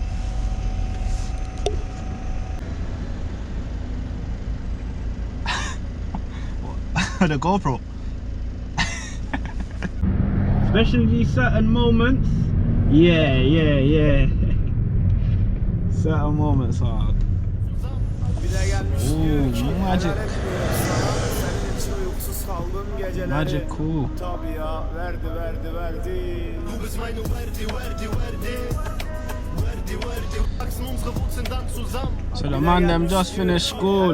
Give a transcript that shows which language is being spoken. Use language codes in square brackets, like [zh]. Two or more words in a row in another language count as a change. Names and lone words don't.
[en] The GoPro. Especially these certain moments. Yeah. Certain moments are. [tr] Bir de gelmiş diyor ki [en] magic. [tr] helal etmiyorum sana. Senin için uykusuz kaldığım geceleri. [en] Magic cool. [tr] Tabii ya. Verdi. [de] Du bist meine Verdi, Verdi, Verdi. Verdi, Verdi. Wachsen unsere Wurzeln dann zusammen. [en] So the man them just finished school.